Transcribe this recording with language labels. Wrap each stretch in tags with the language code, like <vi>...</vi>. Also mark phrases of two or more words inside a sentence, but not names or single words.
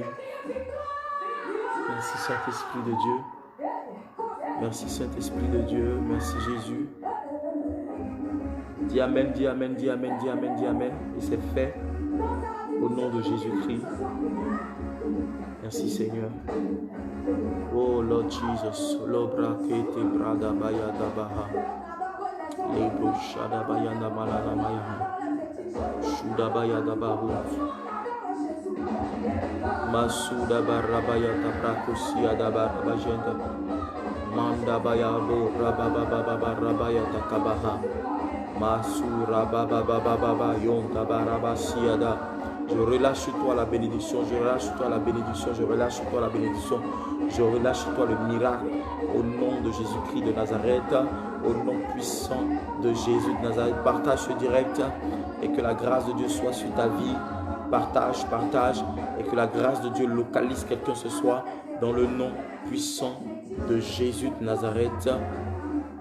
<fr>Merci Saint-Esprit de Dieu. Merci Saint-Esprit de Dieu, merci Jésus. Dis Amen, dis Amen, dis Amen, dis Amen, dis Amen. Et c'est fait au nom de Jésus-Christ. Merci Seigneur.</fr> <en>Oh Lord Jesus. Lobra kete brada baya dabaha. Lebro shada baya namalana maya. Shuda baya dabahu. Masuda barabaya tabrakosia dabarabajenda. Manda baya bo rababa rabaya takabaha. Masura baba baba yonta barabasiada.</en> <fr>Je relâche sur toi la bénédiction, je relâche sur toi la bénédiction, je relâche sur toi la bénédiction, je relâche sur toi le miracle au nom de Jésus-Christ de Nazareth, au nom puissant de Jésus de Nazareth. Partage ce direct et que la grâce de Dieu soit sur ta vie. Partage, partage et que la grâce de Dieu localise quelqu'un ce soir dans le nom puissant de Jésus de Nazareth.</fr>